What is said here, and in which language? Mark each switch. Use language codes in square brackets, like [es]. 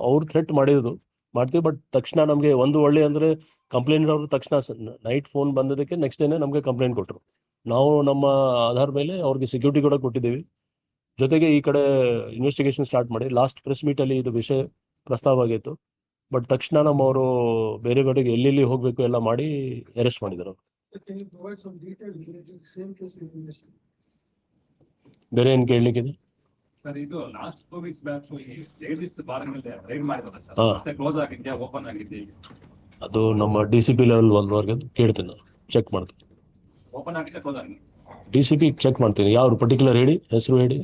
[kn] ಅವ್ರು ಥ್ರೆಟ್ ಮಾಡ್ತೀವಿ. ಬಟ್ ತಕ್ಷಣ ನಮಗೆ ಒಂದು ಒಳ್ಳೆ ಅಂದ್ರೆ ಕಂಪ್ಲೇಂಟ್ ಅವರು ತಕ್ಷಣ ನೈಟ್ ಫೋನ್ ಬಂದದಕ್ಕೆ ನೆಕ್ಸ್ಟ್ ಡೇನೆ ನಮಗೆ ಕಂಪ್ಲೇಂಟ್ ಕೊಟ್ಟರು. ನಾವು ನಮ್ಮ ಆಧಾರ ಮೇಲೆ ಅವ್ರಿಗೆ ಸೆಕ್ಯೂರಿಟಿ ಕೂಡ ಕೊಟ್ಟಿದ್ದೀವಿ. ಜೊತೆಗೆ ಈ ಕಡೆ ಇನ್ವೆಸ್ಟಿಗೇಷನ್ ಸ್ಟಾರ್ಟ್ ಮಾಡಿ ಲಾಸ್ಟ್ ಪ್ರೆಸ್ ಮೀಟ್ ಅಲ್ಲಿ ಇದು ವಿಷಯ ಪ್ರಸ್ತಾವ ಆಗಿತ್ತು. ಬಟ್ ತಕ್ಷಣ ನಮ್ಮವರು ಬೇರೆ ಕಡೆಗೆ ಎಲ್ಲೆಲ್ಲಿ ಹೋಗ್ಬೇಕು ಎಲ್ಲ ಮಾಡಿ ಅರೆಸ್ಟ್ ಮಾಡಿದ್ರು. [en] Can you provide some details related to same case in English? [kn] ಬೇರೆ ಏನ್ ಕೇಳಲಿಕ್ಕಿದೆ? ಸರ್ ಇದು ಲಾಸ್ಟ್ 2 weeks ಬ್ಯಾಕ್ ಈ ಜಗದೀಶ್ ಬಾರ್ ಮೇಲೆ ರೈಡ್ ಮಾಡಿದ್ರಲ್ಲ ಸರ್, ಹಾ. ಮತ್ತೆ ಕ್ಲೋಸ್ ಆಗಿದ್ಯಾ ಓಪನ್ ಆಗಿದ್ಯಾ? ಅದು ನಮ್ಮ DCP ಲೆವೆಲ್ ವರ್ಗೆ ಕೇಳ್ತೀನಿ, ನಾನು ಚೆಕ್ ಮಾಡ್ತೀನಿ. ಓಪನ್ ಆಗಿದ್ಯಾ ಕ್ಲೋಸ್ ಆಗಿದೆ? DCP ಚೆಕ್ ಮಾಡ್ತೀನಿ. ಯಾವ್ದು ಪರ್ಟಿಕ್ಯುಲರ್ ಹೇಳಿ, ಹೆಸರು ಹೇಳಿ.